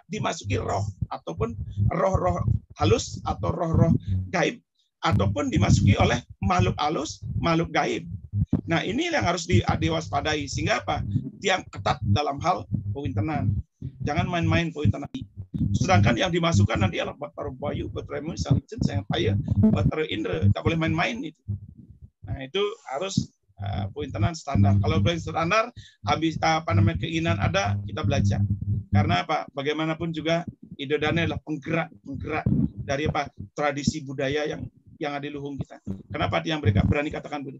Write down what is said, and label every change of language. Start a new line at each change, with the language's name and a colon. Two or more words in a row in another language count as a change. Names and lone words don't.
Indonesian: Dimasuki roh ataupun roh-roh halus atau roh-roh gaib, ataupun dimasuki oleh makhluk halus, makhluk gaib. Nah, ini yang harus diwaspadai. Sehingga apa? Yang ketat dalam hal pewintenan. Jangan main-main pewintenan. Sedangkan yang dimasukkan nanti adalah Batara Bayu, Batara Mu, Salicen, Sayang Paya, Batara Indra. Tak boleh main-main itu. Nah, itu harus pewintenan standar. Kalau belum standar, habis apa namanya keinginan ada, kita belajar. Karena apa? Bagaimanapun juga Idodane adalah penggerak dari apa? Tradisi budaya yang adiluhung kita. Kenapa dia mereka berani katakan begitu?